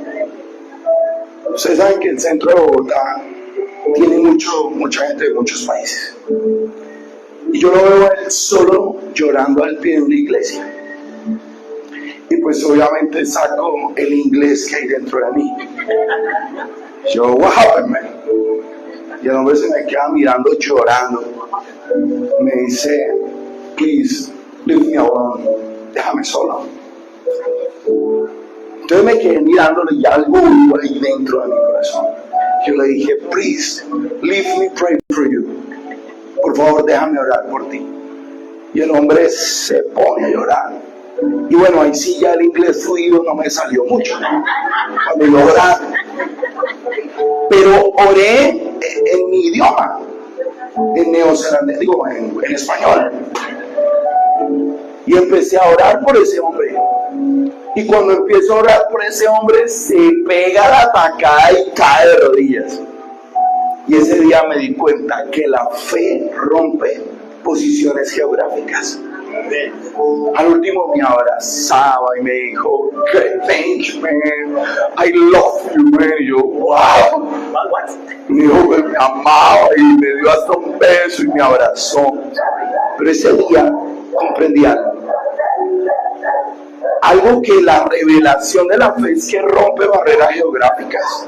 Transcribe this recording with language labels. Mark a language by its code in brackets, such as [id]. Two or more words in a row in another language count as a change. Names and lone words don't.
[es] Ustedes saben que el centro de Bogotá tiene mucha gente de muchos países. Y yo lo veo a él solo llorando al pie de una iglesia. Y pues obviamente saco el inglés que hay dentro de mí. [en] Yo, what happened, man? [es] Y el hombre se me queda mirando llorando. Me dice, [en] please, leave me alone. [es] Déjame solo. Entonces me quedé mirándolo y algo ahí dentro de mi corazón. Yo le dije, [en] please, leave me pray for you. [es] Por favor, déjame orar por ti. Y el hombre se pone a llorar. Y bueno, ahí sí ya el inglés fluido no me salió mucho, ¿no? Cuando yo oraba. Pero oré en mi idioma, en neozelandés, digo, en español. Y empecé a orar por ese hombre. Y cuando empiezo a orar por ese hombre, se pega la atacada y cae de rodillas. Y ese día me di cuenta que la fe rompe posiciones geográficas. Al último me abrazaba y me dijo, [en] thank you, man, I love you, man. [es] Y yo, wow. Me dijo que me amaba y me dio hasta un beso y me abrazó. Pero ese día comprendí algo que la revelación de la fe es que rompe barreras geográficas.